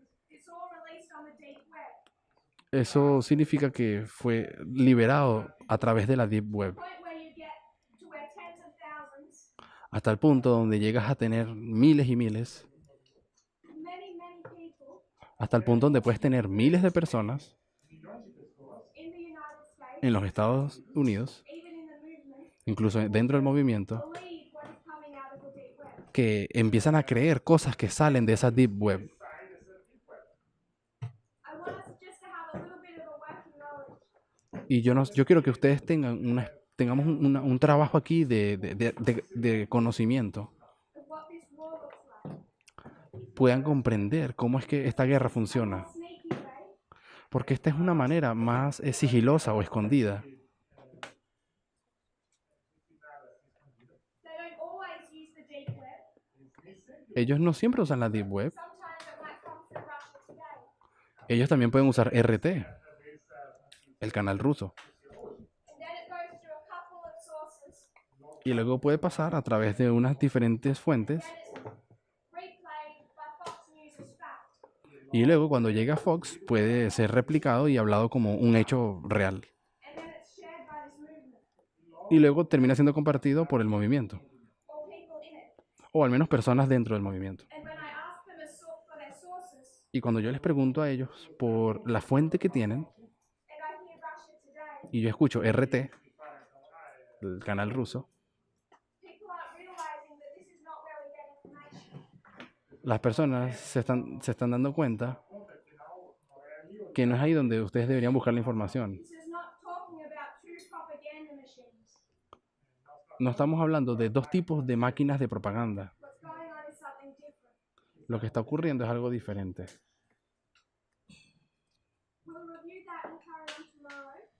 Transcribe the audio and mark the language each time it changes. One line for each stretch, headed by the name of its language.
English: it's all released on the deep web.
Spanish: Eso significa que fue liberado a través de la Deep Web,
English: Point where you get to where tens of thousands,
Spanish: hasta el punto donde llegas a tener miles y miles,
English: many people
Spanish: hasta el punto donde puedes tener miles de personas
English: in the United States,
Spanish: en los Estados Unidos,
English: even in the movement,
Spanish: incluso dentro del movimiento,
English: believe what is coming out of the deep web.
Spanish: que empiezan a creer cosas que salen de esa Deep Web.
English: I want us just to have a little bit of a working knowledge
Spanish: Y yo quiero que ustedes tengamos un trabajo aquí de conocimiento,
English: of what this war looks like.
Spanish: puedan comprender cómo es que esta guerra funciona.
English: Sneaky way,
Spanish: Porque esta es una manera más sigilosa o escondida.
English: they don't always use the deep web.
Spanish: Ellos no siempre usan la Deep Web.
English: Sometimes it might come through Russia Today.
Spanish: Ellos también pueden usar RT, el canal ruso.
English: And then it goes through a couple of sources.
Spanish: Y luego puede pasar a través de unas diferentes fuentes.
English: Then it's replayed by Fox News as fact.
Spanish: Y luego cuando llega a Fox puede ser replicado y hablado como un hecho real.
English: And then it's shared by this movement
Spanish: Y luego termina siendo compartido por el movimiento.
English: or people in it.
Spanish: O al menos personas dentro del movimiento.
English: And when I ask them for their sources,
Spanish: Y cuando yo les pregunto a ellos por la fuente que tienen,
English: and I hear Russia Today,
Spanish: y yo escucho RT, el canal ruso,
English: people aren't realizing that this is not where we get information.
Spanish: las personas se están dando cuenta que no es ahí donde ustedes deberían buscar la información.
English: This is not talking about two propaganda machines.
Spanish: No estamos hablando de dos tipos de máquinas de propaganda.
English: What's going on is something different.
Spanish: Lo que está ocurriendo es algo diferente.
English: We'll review that and carry on tomorrow.